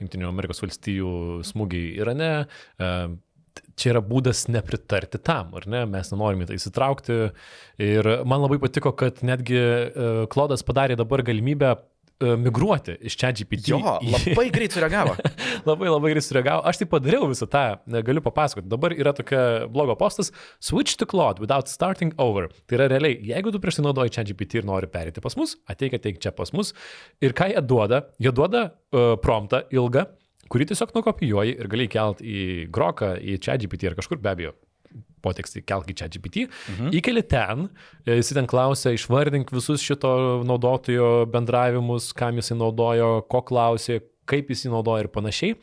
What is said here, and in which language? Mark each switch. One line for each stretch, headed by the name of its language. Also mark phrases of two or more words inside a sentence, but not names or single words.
Lithuanian: Jungtinių Amerikos valstijų smūgiai Irane. Čia yra būdas nepritarti tam, ar ne? Mes nenorime tai įsitraukti. Ir man labai patiko, kad netgi Claude'as padarė dabar galimybę migruoti iš ChatGPT. Jo, labai greit sureagavo. labai greit sureagavo. Aš tai padariau visą tą, galiu papasakoti. Dabar yra tokia blogo postas
English: Switch to Claude without starting over.
Lithuanian: Tai yra realiai, jeigu tu prieš tai naudoji ChatGPT ir nori perėti pas mus, ateik čia pas mus. Ir ką jie duoda? Jie duoda promptą ilgą, kurį tiesiog nukopijuoji ir gali kelti į Groką, į ChatGPT ar kažkur, be abejo, potekstį kelk į ChatGPT, įkeli ten, jis ten klausia, išvardink visus šito naudotojo bendravimus, kam jisai naudojo, ko klausė, kaip jisai naudoja ir panašiai.